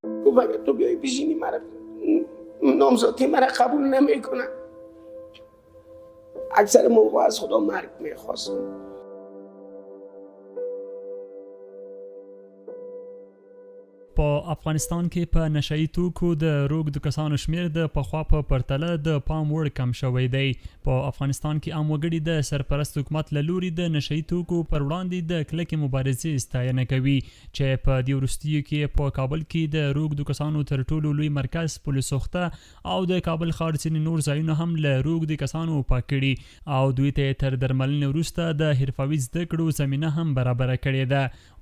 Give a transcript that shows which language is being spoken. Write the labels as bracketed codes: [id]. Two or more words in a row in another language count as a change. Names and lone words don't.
[fa] گفت اگه تو بیای بشینی نامزدی مرا قبول نمیکنن. اکثر موقع از خدا مرگ میخواستم. [ps] په افغانستان کې په نشئی توکو د روږدو کسانو شمیر د پخوا په پرتله د پام وړ کم شوی دی. په افغانستان کې عام وګړي د سرپرست حکومت له لوري د نشئی توکو پر وړاندې د کلکې مبارزې ستاینه کوي چې په دې وروستیو کې په کابل کې د روږدو کسانو تر ټولو لوی مرکز پل سوخته او د کابل ښار ځینې نور ځایونه هم له روږدو کسانو پاک کړي او دوی ته تر درملنې وروسته د حرفوي زده کړو زمینه هم برابره کړې ده.